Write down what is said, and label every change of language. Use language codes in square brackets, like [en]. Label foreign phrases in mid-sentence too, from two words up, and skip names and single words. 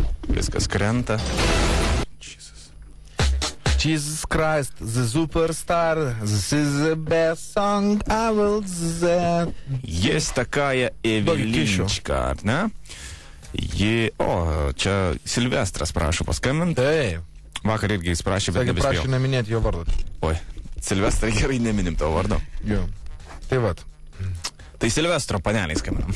[lt] Viskas krenta. [en] Jesus Christ, the superstar, this is the best song I will say. [ru] Есть такая Evelinčka, [lt] ar ne? Čia Silvestras prašo paskambinti. Taip. Vakar irgi jis prašė, bet nebespėjau. Prašė neminėti jo vardą. Oi, Silvestrai gerai neminim tavo vardo. Jo. Tai vat. Tai Silvestro paneliai skambinam.